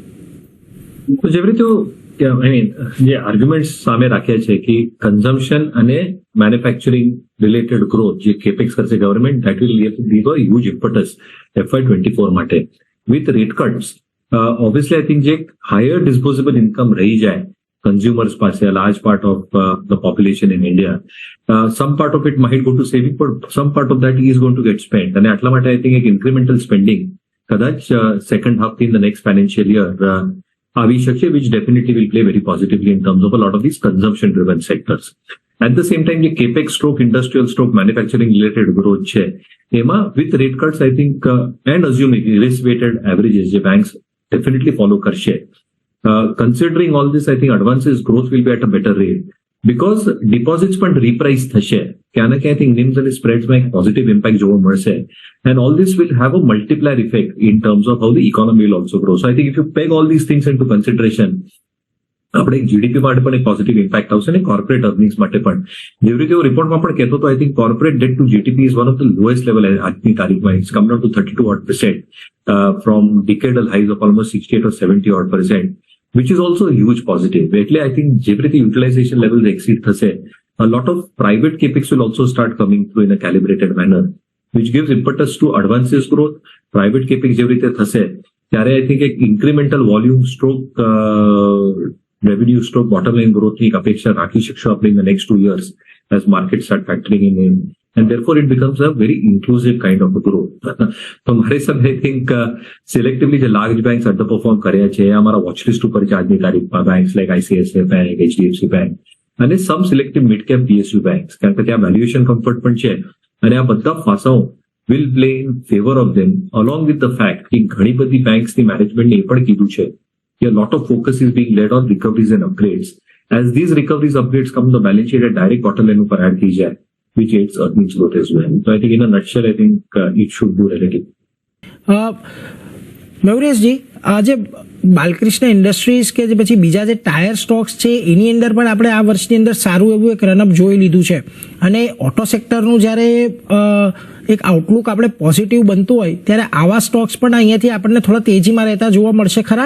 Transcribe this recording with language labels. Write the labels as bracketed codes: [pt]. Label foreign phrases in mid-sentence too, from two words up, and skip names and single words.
[gu] જેવી રીતે જે [en] આર્ગ્યુમેન્ટ [gu] સામે રાખ્યા છે કે [en] કન્ઝમ્પશન અને manufacturing related growth જે કેપેક્સ કરશે ગવર્મેન્ટ, that will leave a huge impetus FY24 માટે with rate cuts. obviously I think જે higher disposable income [gu] રહી જાય [en] consumers પાસે, a large part of the population in India, some part of it might go to saving, but some part of that is going to get spent. [gu] અને આટલા માટે [en] I think એક incremental spending કદાચ second half in the next financial year [gu] આવી શકશે, [en] which definitely will play very positively in terms of a lot of these consumption driven sectors. At the same time, જે capex stroke industrial stroke manufacturing related growth [gu] છે એમાં [en] with rate cuts I think and assuming risk weighted averages જે banks definitely follow કરશે. Considering all this, I think advances growth will be at a better rate because deposits પણ reprice થશે [gu] ક્યાં ના ક્યાં [en] I think [gu] નિમ્સ અને સ્પ્રેડ્સમાં એક [en] positive impact [gu] જોવા મળશે. [en] And all this will have a multiplier effect in terms of how the economy will also grow. So I think if you peg all these things into consideration, [gu] આપણે જીડીપી માટે પણ એક [en] positive impact [gu] આવશે ને [en] corporate earnings [gu] માટે પણ. જેવી રીતે હું રિપોર્ટમાં પણ કહેતો હતો, [en] I think corporate debt to GDP is one of the lowest level [gu] આજની તારીખમાં. [en] it's come down to 32% from decadal highs of almost 68 or 70%, which is also a huge positive. એટલે I think [gu] જેવી રીતે [en] utilization level exceed થશે, a lot of private capex will also start coming through in a calibrated manner, which gives impetus to advances growth. Private capex [gu] જેવી રીતે થશે ત્યારે [en] I think એક incremental volume stroke revenue stroke bottom line [gu] ગ્રોથની એક અપેક્ષા રાખી શકશો આપણે [en] in the next 2 years as markets start factoring in, and therefore it becomes a very inclusive kind of a growth. [gu] તો મારે સાહેબ [en] I think selectively [gu] જે [en] large banks under perform [gu] કર્યા છે એ અમારા વોચલિસ્ટ ઉપર છે આજની તારીખમાં. [en] banks like આઈસીઆઈસીઆઈ બેંક, એચડીએફસી બેંક અને some selective mid cap PSU banks, [gu] કારણ કે ત્યાં [en] valuation comfort [gu] પણ છે અને આ બધા પાસાઓ [en] will play in favor of them, along with the fact [gu] કે ઘણી બધી બેંક્સની મેનેજમેન્ટને એ પણ કીધું છે કે [en] a lot of focus is being laid on recoveries and upgrades. As these recoveries upgrades come to the balance sheet at direct bottom line [gu] ઉપર add થઈ જાય, [en] which aids earnings growth as well. So I think in a nutshell, I think it should do relatively. [gu] મયુરેશજી, આજે બાલકૃષ્ણ ઇન્ડસ્ટ્રીઝ કે જે પછી બીજા જે [en] tyre stocks [gu] છે એની અંદર પણ આપણે આ વર્ષની અંદર સારું એવું એક રનઅપ જોઈ લીધું છે, અને ઓટો સેક્ટરનું જ્યારે એક આઉટલુક આપણે પોઝિટિવ બનતું હોય ત્યારે આવા સ્ટોક્સ પણ અહીંયાથી આપણને થોડા તેજીમાં રહેતા જોવા મળશે ખરા?